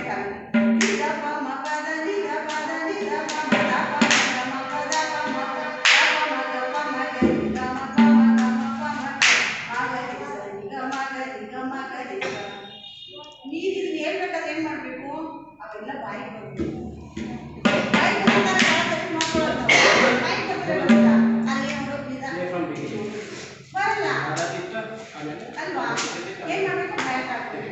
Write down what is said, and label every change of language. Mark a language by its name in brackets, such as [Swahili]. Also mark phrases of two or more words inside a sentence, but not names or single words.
[Kannada] ಕಾಲ ನಿ ದ ಪ ಮ ಪ ದ ನಿ ದ ಪ ದ ನಿ ದ ಪ ಮ ದ ಪ ಮ ಪ ದ ಪ ಮ ಪ ದ ಪ ಮ ಗ ರಿ ಗ ಮ ಪ ಮ ಗ ಮ ಪ ಮ ಗ ರಿ ಸ ರಿ ಗ ಮ ಗ ರಿ ಗ ಮ ಗ ರಿ ಸ ನೀವು ಇದನ್ನ ಹೇಳ್ಬೇಕಾದ್ರೆ ಏನು ಮಾಡಬೇಕು ಅವೆಲ್ಲ ಬಾಯಿಗೆ ಬರಬೇಕು ಬಾಯಿಗೆ ಬಂದಾಗ ನೋಡ್ಕೊಳ್ಳೋದು ಬಾಯಿಗೆ ಬಂದ್ರೆ ಅಲ್ಲಿ ನೋಡೋದು ಬರಲ್ಲ ಅಲ್ವಾ ಏನು ಮಾಡಬೇಕು